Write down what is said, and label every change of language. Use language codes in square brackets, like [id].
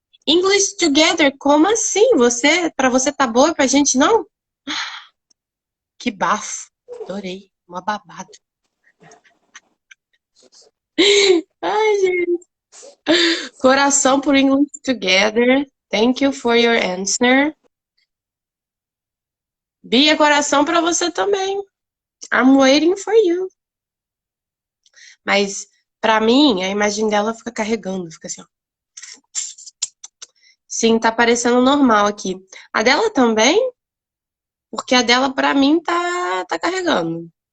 [pt] English Together, como assim? Pra você tá boa e pra gente não? Que bafo. Adorei. Uma babado. Ai, gente. Coração por English Together. [en] Thank you for your answer. [pt] Bia, coração pra você também. [en] I'm waiting for you. [pt] Mas, pra mim, a imagem dela fica carregando, fica assim, ó. Sim, tá parecendo normal aqui. A dela também? Porque a dela, pra mim, tá carregando.